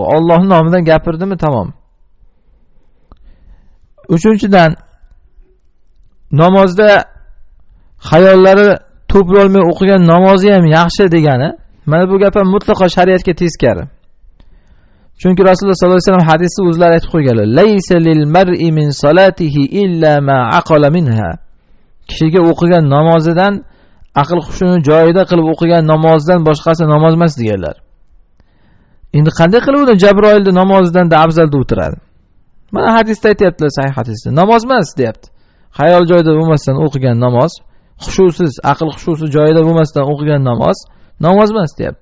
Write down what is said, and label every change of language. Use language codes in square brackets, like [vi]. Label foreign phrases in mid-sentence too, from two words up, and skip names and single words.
[uz] Allohning nomidan gapirdimi tamom. Uchinchidan, namozda xayollari to'plolmay o'qigan namozi ham yaxshi degani, mana bu gap ham mutlaqo shariatga teskari. Chunki Rasululloh [ar] صلى الله عليه وسلم [uz] hadisda o'zlari aytib qo'yganlar: [ar] ليس للمرء من صلاته إلا ما عقل منها." [uz] Kishiga o'qigan namozidan aql hushini joyida qilib o'qigan namozdan boshqasi namoz emas deganlar. Endi qanday qilib uni Jabroilning namozidan da afzal deb o'tiradi? Mana hadisda aytayaptilar, sahih hadisda. Namoz emas deyapti. Xayol joyida bo'lmasdan o'qigan namoz, xushusiz, aql xushusi joyida bo'lmasdan o'qigan namoz emas deyapti.